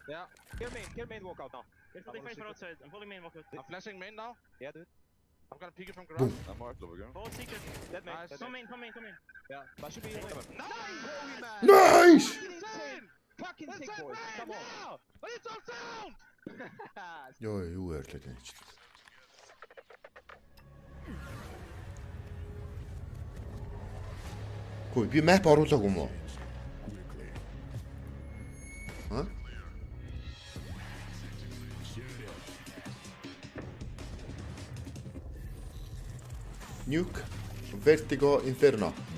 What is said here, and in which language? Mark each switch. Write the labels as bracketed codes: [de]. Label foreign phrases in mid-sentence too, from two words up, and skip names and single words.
[en] Yeah. Here main walk out now. I'm pulling main walk out. I'm flashing main now. Yeah, dude. I'm gonna peek it from garage. I'm marked over again. Hold secret. Dead main. Nice. Come in. Yeah. That should be Nice. Fucking sick boys. Come on. But it's all sound. [mn] Ёо, юу ярьлаа гэж. Хөөе, би map оруулаагүй юм уу? Ха? Nuke, Vertigo, Inferno.